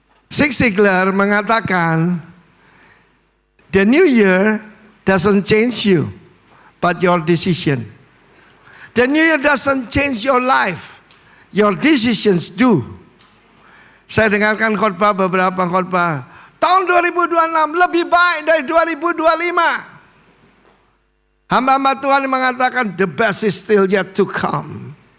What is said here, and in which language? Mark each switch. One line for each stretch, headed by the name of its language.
English: Zig Ziglar
Indonesian: mengatakan,
English: the new year doesn't change you, but your decision. The new year doesn't change your life, your decisions do.
Indonesian: Saya dengarkan khotbah, beberapa khotbah, tahun 2026 lebih baik dari 2025. Hamba-hamba Tuhan mengatakan,
English: the best is still yet to come.